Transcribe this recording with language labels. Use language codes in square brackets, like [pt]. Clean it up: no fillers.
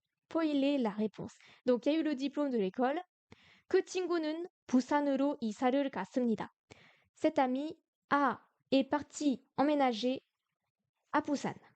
[fr] spoiler la réponse. Donc, il y a eu le diplôme de l'école. [ko] 그 친구는 부산으로 이사를 갔습니다. [fr] Cet ami est parti emménager à Busan.